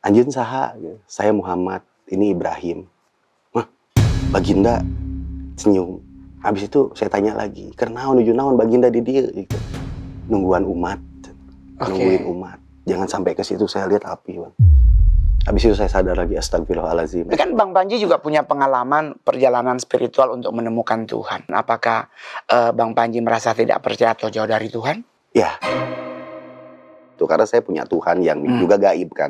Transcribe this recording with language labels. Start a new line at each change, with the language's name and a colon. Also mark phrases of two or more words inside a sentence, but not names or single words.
Sundanese: Anjeun saha?
Indonesian: Saya Muhammad, ini Ibrahim. Mah, Baginda senyum. Habis itu saya tanya lagi,
Sundanese: "Keur naon nuju naon Baginda di dieu?" gitu. Nungguan umat.
Indonesian: Nungguin umat. Jangan sampai ke situ, saya lihat api, Bang. Habis itu saya sadar lagi, astagfirullahaladzim. Tapi kan Bang Panji juga punya pengalaman perjalanan spiritual untuk menemukan Tuhan. Apakah Bang Panji merasa tidak percaya atau jauh dari Tuhan? Ya. Tuh, karena saya punya Tuhan yang juga gaib kan.